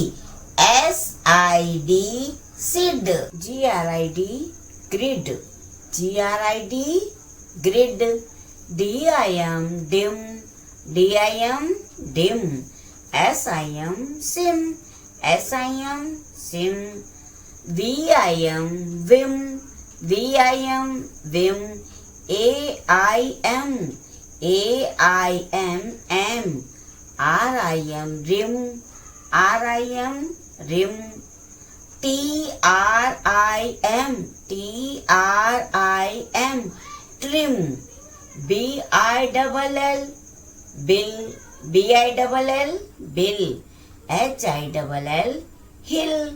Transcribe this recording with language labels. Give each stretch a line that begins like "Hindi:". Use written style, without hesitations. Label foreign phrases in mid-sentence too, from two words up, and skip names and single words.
English: sid sid, grid grid, grid grid, dim dim, dim dim, sim sim, sim sim, vim vim, vim vim, aim m, rim rim, rim rim, trim trim, bill bill, bill bill, hill